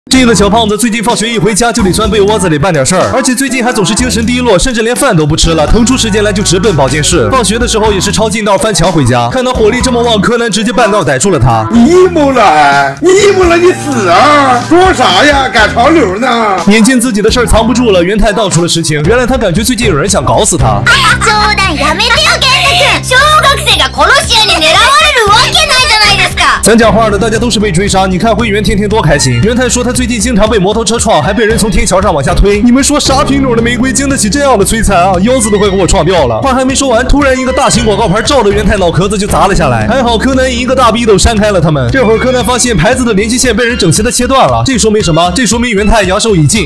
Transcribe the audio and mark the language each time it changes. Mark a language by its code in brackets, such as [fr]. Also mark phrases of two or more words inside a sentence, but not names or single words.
[zh] 这个小胖子最近放学一回家就得钻被窝子里办点事儿，而且最近还总是精神低落，甚至连饭都不吃了，腾出时间来就直奔保健室。放学的时候也是抄近道翻墙回家，看他火力这么旺，柯南直接半道逮住了他。你 emo 了，你 emo 了，你死啊！说啥呀？赶潮流呢？眼见自己的事儿藏不住了，元太道出了实情。原来他感觉最近有人想搞死他。 [ja] 冗談やめてよ健太君。小学生が殺し屋に狙われるわけないじゃないですか。 [zh] 咱讲话的大家都是被追杀，你看灰原天天多开心。元太说他最近经常被摩托车撞，还被人从天桥上往下推。你们说啥品种的玫瑰经得起这样的摧残啊？腰子都快给我撞掉了。话还没说完，突然一个大型广告牌照着元太脑壳子就砸了下来。还好柯南以一个大逼斗扇开了他们。这会儿柯南发现牌子的联系线被人整齐的切断了，这说明什么？这说明元太阳寿已尽。